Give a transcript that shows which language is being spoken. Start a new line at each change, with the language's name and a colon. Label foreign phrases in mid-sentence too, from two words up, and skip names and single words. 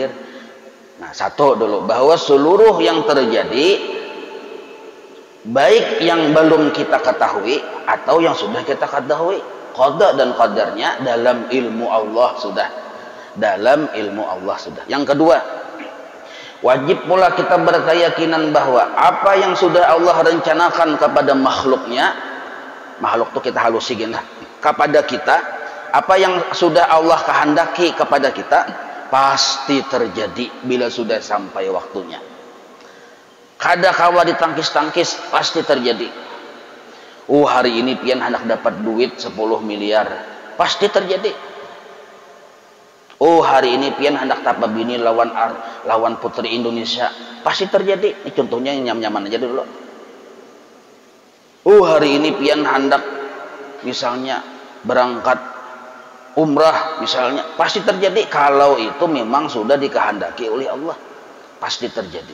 Indonesian: Nah satu dulu, bahwa seluruh yang terjadi, baik yang belum kita ketahui atau yang sudah kita ketahui, qada dan qadarnya dalam ilmu Allah sudah, dalam ilmu Allah sudah. Yang kedua, wajib pula kita berkeyakinan bahwa apa yang sudah Allah rencanakan kepada makhluknya, makhluk itu kita halusin lah, kepada kita, apa yang sudah Allah kehendaki kepada kita pasti terjadi bila sudah sampai waktunya.
Banjar: Kada kawa ditangkis-tangkis, pasti terjadi. Hari ini pian hendak dapat duit 10 miliar, pasti terjadi. Hari ini pian hendak dapat bini lawan putri Indonesia, pasti terjadi. Ini contohnya yang nyam-nyaman aja dulu. Hari ini pian hendak misalnya berangkat umrah misalnya, pasti terjadi.
Indonesian: Kalau itu memang sudah dikehendaki oleh Allah, pasti terjadi.